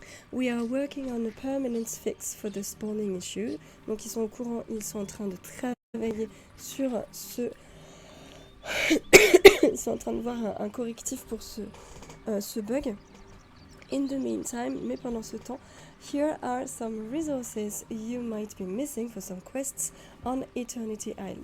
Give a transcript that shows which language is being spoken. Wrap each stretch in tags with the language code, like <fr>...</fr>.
<en>We are working on a permanent fix for the spawning issue.</en> <fr>Donc ils sont au courant, ils sont en train de travailler sur ce... ils sont en train de voir un correctif pour ce bug.</fr> <en>In the meantime,</en> <fr>mais pendant ce temps,</fr> <en>here are some resources you might be missing for some quests on Eternity Isle.</en>